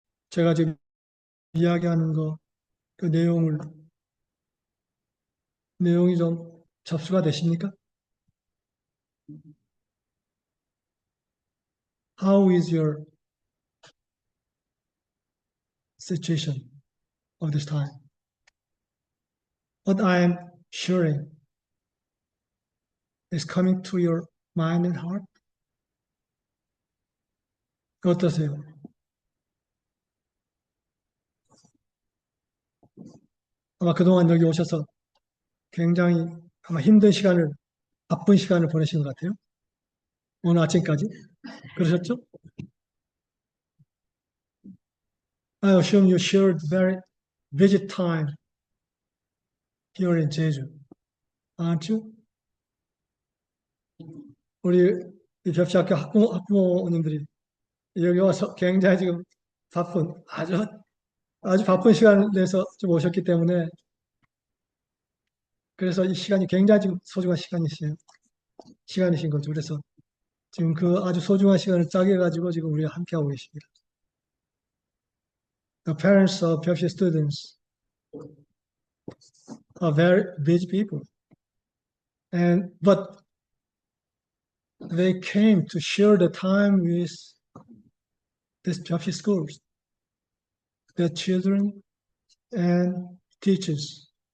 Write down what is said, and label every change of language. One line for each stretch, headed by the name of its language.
Korean: 제가 지금 이야기하는 그 내용이 좀 접수가 되십니까?
English: How is your situation of this time? What I am sharing is coming to your mind and heart?
Korean: 어떠세요? 아마 그동안 여기 오셔서 굉장히 아마 힘든 시간을, 바쁜 시간을 보내신 것 같아요. 오늘 아침까지. 그러셨죠?
English: I assume you shared very busy time here in Jeju, aren't you?
Korean: 우리 이 벽시학교 학부모님들이 여기 와서 굉장히 지금 아주 바쁜 시간을 내서 좀 오셨기 때문에 그래서 이 시간이 굉장히 지금 소중한 시간이신 거죠. 그래서 지금 그 아주 소중한 시간을 짜게 가지고 지금 우리가 함께하고 계십니다.
English: The parents of Pepsi students are very busy people, but they came to share the time with these Pepsi schools, their children and teachers.